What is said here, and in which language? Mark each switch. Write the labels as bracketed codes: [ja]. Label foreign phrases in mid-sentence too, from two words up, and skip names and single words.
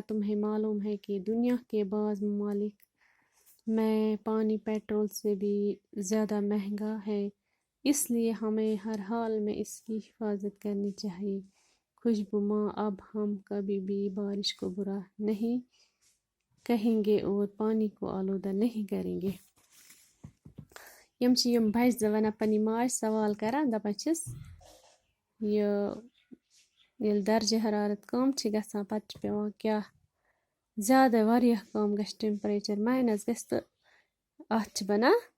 [ur] تمہیں معلوم ہے کہ دنیا کے بعض ممالک میں پانی پیٹرول سے بھی زیادہ مہنگا ہے اس لیے ہمیں ہر حال میں اس کی حفاظت کرنی چاہیے خوشبو ماں اب ہم کبھی بھی بارش کو برا نہیں کہیں گے اور پانی کو آلودہ نہیں کریں گے [ks] یم چھِ یم بچہِ زٕ ونان پننہِ ماجہِ سوال کران دپان چھِس ییٚلہِ درجہِ حرارت کم چھِ گژھان پتہٕ چھِ پیٚوان کیٛاہ زیادٕ واریاہ کم گژھِ [en] temperature minus [ks] گژھِ تہٕ اتھ چھِ بنان